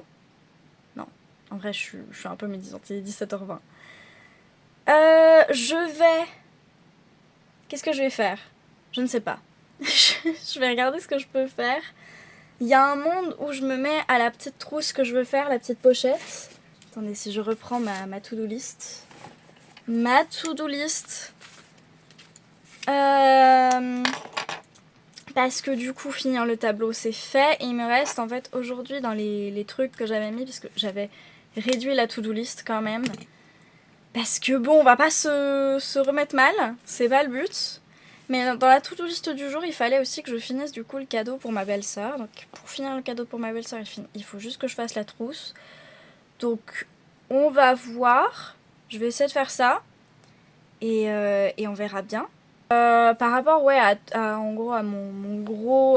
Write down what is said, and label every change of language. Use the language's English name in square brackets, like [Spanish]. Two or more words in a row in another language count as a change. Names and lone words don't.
[French] Non, en vrai je suis un peu médisante, il est 17h20. Qu'est-ce que je vais faire? Je ne sais pas. Je vais regarder ce que je peux faire. Il y a un monde où je me mets à la petite trousse que je veux faire, la petite pochette. Attendez, si je reprends ma [English] to-do list. [French] Ma [English] to-do list. [French] Parce que du coup, finir le tableau, c'est fait. Et il me reste, en fait, aujourd'hui, dans les trucs que j'avais mis, puisque j'avais réduit la [English] to-do list [French] quand même. Parce que bon, on va pas se remettre mal. C'est pas le but. Mais dans la [English] to-do list [French] du jour, il fallait aussi que je finisse du coup le cadeau pour ma belle-sœur. Donc pour finir le cadeau pour ma belle-sœur, il faut juste que je fasse la trousse. Donc on va voir. Je vais essayer de faire ça. Et on verra bien. Par rapport en gros à mon gros...